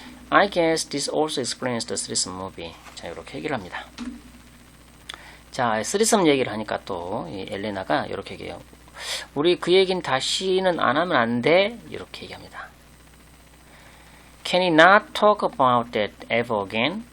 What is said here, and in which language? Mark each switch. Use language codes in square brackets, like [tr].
[en] I guess this also explains the threesome movie. [ko] 자, 이렇게 얘기를 합니다. 자, 쓰리썸 얘기를 하니까 또 이 엘레나가 이렇게 얘기해요. 우리 그 얘기는 다시는 안 하면 안 돼. 이렇게 얘기합니다. [en] Can you not talk about that ever again?